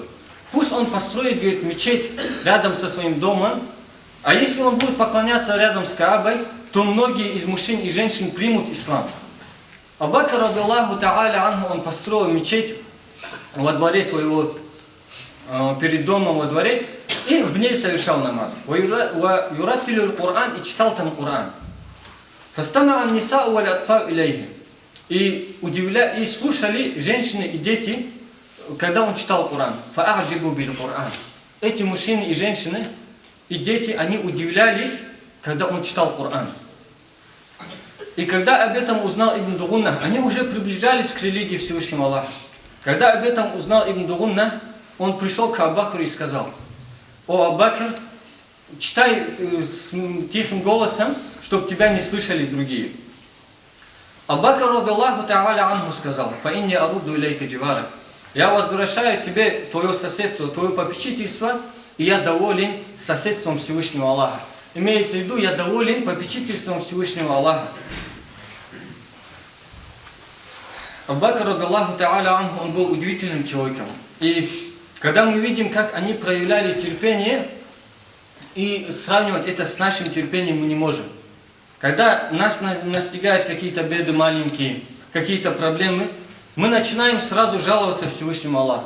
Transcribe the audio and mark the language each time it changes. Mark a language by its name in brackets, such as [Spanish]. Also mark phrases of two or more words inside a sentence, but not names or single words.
[Russian] Пусть он построит, говорит, мечеть рядом со своим домом, а если он будет поклоняться рядом с Каабой, то многие из мужчин и женщин примут ислам. Абу Бакр [Arabic] رضي الله تعالى عنه, [Russian] он построил мечеть во дворе своего, перед домом во дворе, и в ней совершал намаз. [Arabic] يرتل القرآن, [Russian] и читал там Коран. [Arabic] فاستمع النساء والأطفال إليه. [Russian] И слушали женщины и дети, когда он читал Коран. [Arabic] فأعجبوا بالقرآن. [Russian] Эти мужчины и женщины и дети, они удивлялись, когда он читал Коран. И когда об этом узнал Ибн Дугунна, они уже приближались к религии Всевышнего Аллаха. Когда об этом узнал Ибн Дугунна, он пришел к Абу Бакру и сказал: о Абу Бакр, читай с тихим голосом, чтобы тебя не слышали другие. Абу Бакр [Arabic] رضي الله تعالى عنه [Russian] сказал: [Arabic] فإني أرد إليك جوارك. [Russian] Я возвращаю тебе твое соседство, твое попечительство, и я доволен соседством Всевышнего Аллаха. Имеется в виду, я доволен попечительством Всевышнего Аллаха. Абу Бакр [Arabic] رضي الله تعالى عنه, [Russian] он был удивительным человеком. И когда мы видим, как они проявляли терпение, и сравнивать это с нашим терпением мы не можем. Когда нас настигают какие-то беды маленькие, какие-то проблемы, мы начинаем сразу жаловаться Всевышнему Аллаху.